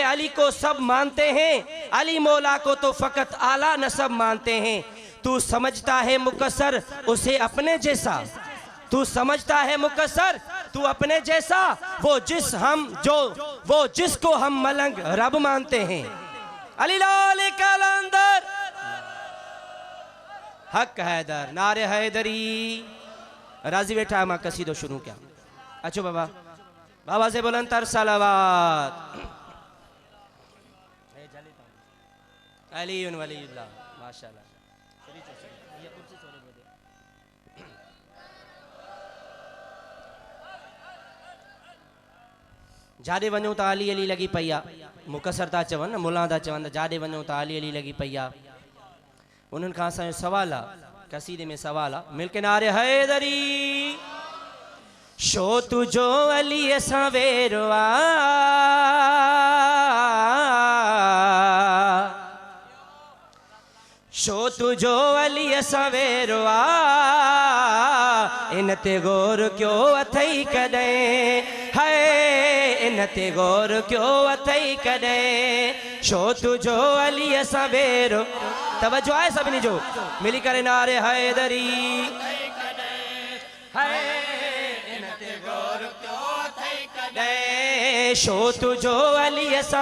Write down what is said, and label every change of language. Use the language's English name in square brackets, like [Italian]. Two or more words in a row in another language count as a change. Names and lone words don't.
[Hindi] अली को सब मानते हैं अली मौला को तो फकत आला नसब मानते हैं तू समझता है मुकस्सर उसे अपने जैसा तू समझता है मुकस्सर तू अपने जैसा वो जिसको हम मलंग रब मानते हैं अली लाल कलंदर हक हैदर नारे हैदरी राजी बैठा मैं कसीदो शुरू किया अच्छो बाबा, बाबा से बुलंद तर सलावत। [Arabic] علي ولي الله، ما شاء الله. [Sindhi] जाॾे वञूं त अली अली लॻी पई आहे। मुकसर था चवनि न, मुला था चवनि, जाॾे वञूं त अली अली लॻी पई आहे। उन्हनि खां असांजो सवाल आहे, कसीदे में सवाल आहे, [Hindi] मिल के नारे हैदरी [Sindhi] शो तुझो अली सां वेरो शो तुझो अली सां वेरो इन ते गौर क्यों अथई कॾहिं है, इन ते गौर क्यों अथई कॾहिं, शो तुझो अली सां वेरो। तवज्जो आहे सभिनी जो, मिली करे नारे हैदरी है, इन ते गौर क्यों अथई कॾहिं, शो तुझो अली सां।